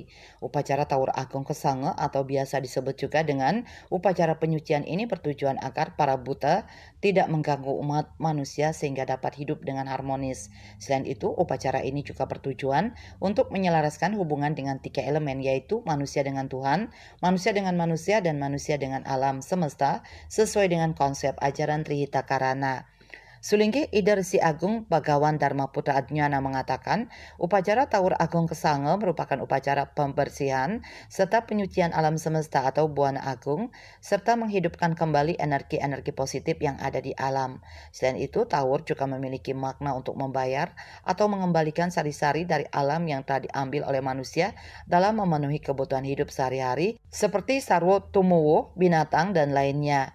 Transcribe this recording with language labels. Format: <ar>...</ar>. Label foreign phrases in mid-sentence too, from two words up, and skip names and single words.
<id>Upacara Tawur Agung Kesange atau biasa disebut juga dengan upacara penyucian ini bertujuan agar para buta tidak mengganggu umat manusia sehingga dapat hidup dengan harmonis. Selain itu, upacara ini juga bertujuan untuk menyelaraskan hubungan dengan 3 elemen, yaitu manusia dengan Tuhan, manusia dengan manusia, dan manusia dengan alam semesta sesuai dengan konsep ajaran Trihita Karana. Sulinggi Ida Resi Agung Bagawan Dharma Putra Adnyana mengatakan, upacara Tawur Agung Kesange merupakan upacara pembersihan serta penyucian alam semesta atau buana agung, serta menghidupkan kembali energi-energi positif yang ada di alam. Selain itu, Tawur juga memiliki makna untuk membayar atau mengembalikan sari-sari dari alam yang telah diambil oleh manusia dalam memenuhi kebutuhan hidup sehari-hari, seperti</id> <ban>sarwo tumuwo,</ban> <id>binatang, dan lainnya.</id>